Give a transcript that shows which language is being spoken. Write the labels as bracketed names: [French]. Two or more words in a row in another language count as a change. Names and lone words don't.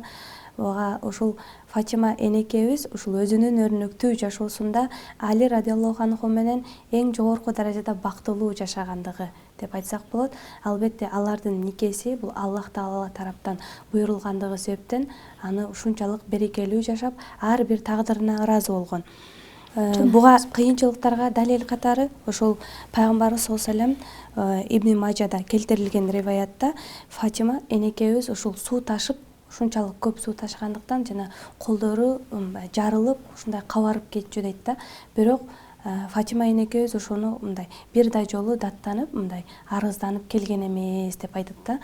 [Kyrgyz] Ага ушул Фатима энекебиз ушул өзүнүн өрнөктүү жашоосунда Али [Arabic] رضي الله عنه [Kyrgyz] менен эң жогорку даражада бактылуу жашагандыгы деп айтсак болот. Албетте алардын никеси бул Аллах Таала тараптан буйрулгандыгы себептен аны ушунчалык берекелүү жашап, ар бир тагдырына ыраазы болгон. Буга кыйынчылыктарга далил катары ошол пайгамбарыбыз [Arabic] صلى الله عليه وسلم [Kyrgyz] Ибн Мажада келтирилген риваятта Фатима энекебиз ушул суу ташып, ушунчалык көп суу ташыгандыктан жана колдору жарылып, ушундай кабарып кетчү дейт да. Бирок Фатима энекебиз ошону мындай бир да жолу даттанып, мындай арызданып келген эмес деп айтат да.